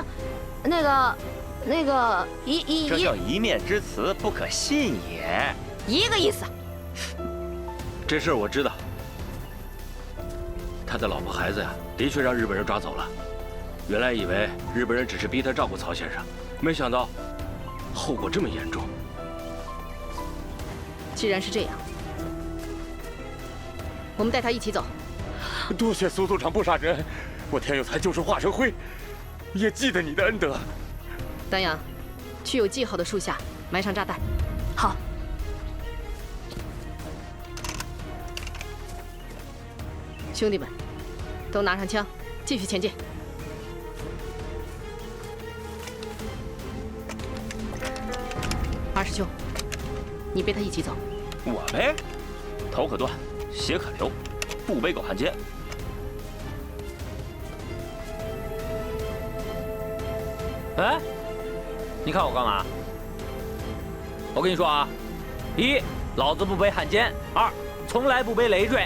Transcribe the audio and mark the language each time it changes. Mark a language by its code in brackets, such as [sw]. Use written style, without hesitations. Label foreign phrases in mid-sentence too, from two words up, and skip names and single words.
[zh] 那個這叫一面之詞，不可信也。一個意思。这事我知道，他的老婆孩子呀，的確讓日本人抓走了。原來以為日本人只是逼他照顧曹先生，沒想到後果這麼嚴重。既然是這樣，我們帶他一起走。多謝蘇組長不殺人，我田有才就是化成灰，也記得你的恩德。丹陽，去有記號的樹下埋上炸彈。好。兄弟們，都拿上槍，繼續前進。二師兄，你背他一起走。我背？頭可斷，血可流，不背狗漢奸。哎，你看我幹嘛？我跟你說啊，一，老子不背汉奸；二，從來不背累赘。